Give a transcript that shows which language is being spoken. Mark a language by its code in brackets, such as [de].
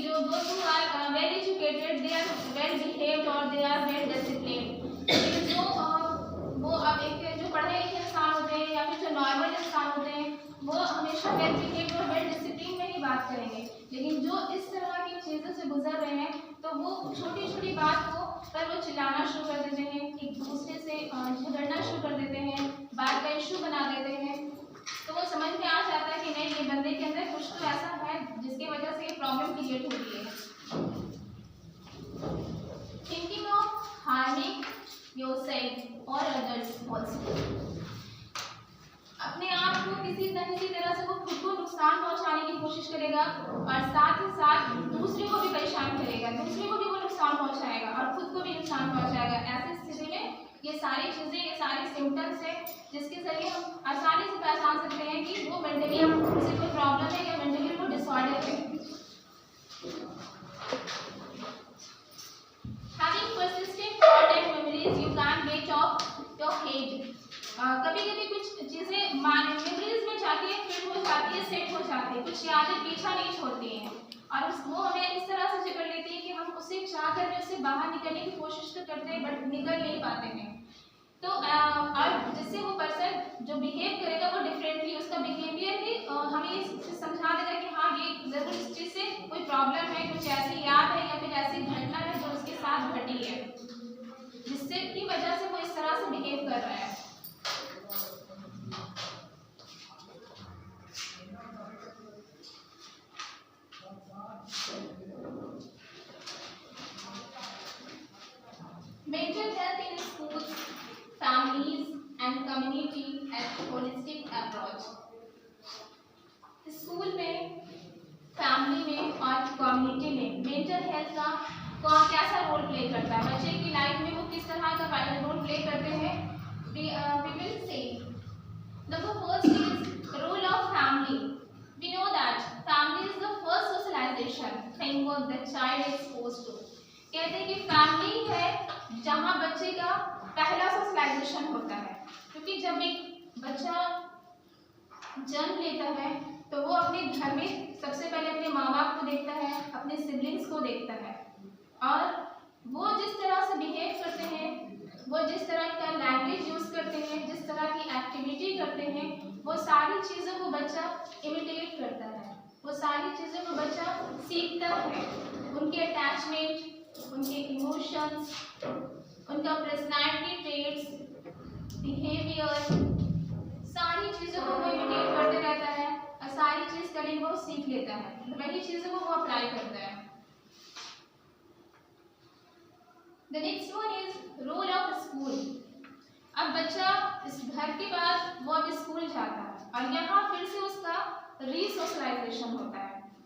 [en] those who are well educated, they are well behaved or they are well disciplined. [hi] लेकिन जो वो अब एक जो पढ़े लिखे इंसान होते हैं या फिर जो नॉर्मल इंसान होते हैं वो हमेशा वेल बिहेव्ड और वेल डिसिप्लिन में ही बात करेंगे। लेकिन जो इस तरह की चीज़ों से गुजर रहे हैं तो वो छोटी छोटी बात को पर वो चिल्लाना शुरू कर देते हैं, एक दूसरे से झगड़ना शुरू कर देते हैं, बात का इशू बना देते हैं। तो वो समझ में आ जाता है कि नहीं, ये बंदे के अंदर कुछ तो ऐसा है जिसकी वजह से ये प्रॉब्लम क्रिएट हो रही है। [en] thinking of harming yourself और others also, [hi] अपने आप को किसी न किसी तरह से वो खुद को नुकसान पहुंचाने की कोशिश करेगा और साथ ही साथ दूसरे को भी परेशान करेगा, दूसरे को भी वो नुकसान पहुंचाएगा और खुद को भी नुकसान पहुंचाएगा। ऐसी स्थिति में ये सारी चीज़ें, ये सारे सिम्टम्स हैं जिसके जरिए हम आसानी से पहचान सकते हैं कि वो मेंटली से कोई प्रॉब्लम है या मेंटली वो डिसऑर्डर है। [en] Having persistent thought and memories you can't get off your head. [hi] कभी कभी कुछ चीज़ें मेमोरीज में जाके फिट हो जाती है, सेट हो जाती है, कुछ यादें पीछा नहीं छोड़ती हैं और वो हमें इस तरह से जकड़ लेती है कि हम उसे चाह कर उससे बाहर निकलने की कोशिश तो करते हैं बट निकल नहीं पाते हैं। तो और जिससे वो पर्सन जो बिहेव करेगा वो डिफरेंटली, उसका बिहेवियर ही हमें समझा देगा कि हाँ ये ज़रूर इस चीज़ से कोई प्रॉब्लम है, कुछ ऐसी याद है या फिर ऐसी घटना है जो उसके साथ घटी है जिससे की वजह से वो इस तरह से बिहेव कर रहा है। [en] Mental health in schools, families and community as holistic approach. [hi] School में, फैमिली में और कम्युनिटी में मेंटल हेल्थ का कौन कैसा रोल प्ले करता है, बच्चे की लाइफ में वो किस तरह का रोल प्ले करते हैं। [en] We will say the first is role of family. We know that family is the first socialization thing what the child is exposed to. [hi] कहते हैं कि फैमिली है जहाँ बच्चे का पहला सोशलाइजेशन होता है, क्योंकि जब एक बच्चा जन्म लेता है तो वो अपने घर में सबसे पहले अपने माँ बाप को देखता है, अपने सिबलिंग्स को देखता है और वो जिस तरह से बिहेव करते हैं, वो जिस तरह का लैंग्वेज यूज़ करते हैं, जिस तरह की एक्टिविटी करते हैं, वो सारी चीज़ों को बच्चा इमिटेट करता है, वो सारी चीज़ों को बच्चा सीखता है। उनके अटैचमेंट, उनके इमोशंस, उनका पर्सनैलिटी ट्रेट्स, बिहेवियर, सारी चीज़ों को वो इमिटेट करते रहता है और सारी चीज़ करके वो सीख लेता है, वही चीज़ों को वो अप्लाई करता है। [en] The next one is role of school. [hi] अब बच्चा इस घर के बाद वो अब स्कूल जाता है और यहाँ फिर से उसका रीसोशलाइजेशन होता है।